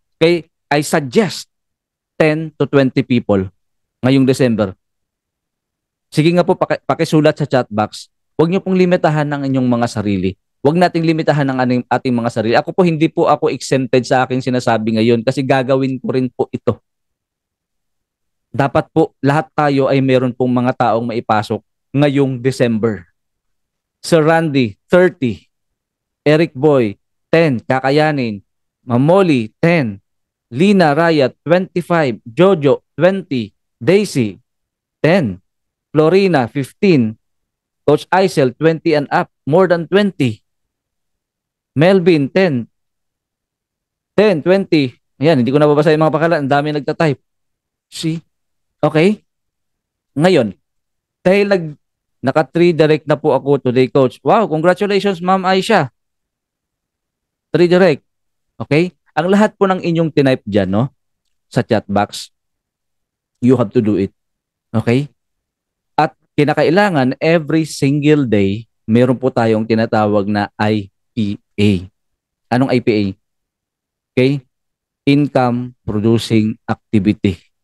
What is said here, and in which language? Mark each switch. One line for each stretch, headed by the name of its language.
English: Okay, I suggest 10 to 20 people
Filipino: ngayong December. Sige nga po, pakisulat sa chat box. Huwag niyo pong limitahan ng inyong mga sarili. Huwag nating limitahan ng ating mga sarili. Ako po, hindi po ako exempted sa aking sinasabi ngayon kasi gagawin ko rin po ito. Dapat po, lahat tayo ay meron pong mga taong maipasok ngayong December. Sir Randy, 30. Eric Boy, 10. Kakayanin. Mamoli, 10. Lina Raya, 25. Jojo, 20. Daisy, 10. Florina, 15. Coach Aisel, 20 and up. More than 20. Melvin, 10. 10, 20. Ayan, hindi ko nababasa yung mga pakalan. Ang dami nagtatype. See? Okay? Ngayon, dahil naka-3 direct na po ako today, Coach.
English: Wow, congratulations, Ma'am Aisha. 3 direct. Okay?
Filipino: Ang lahat po ng inyong tinype dyan, no? Sa chat box,
English: you have to do it.
Filipino: Okay? At kinakailangan, every single day, meron po tayong tinatawag na IPA. Anong IPA? Okay?
English: Income Producing Activity.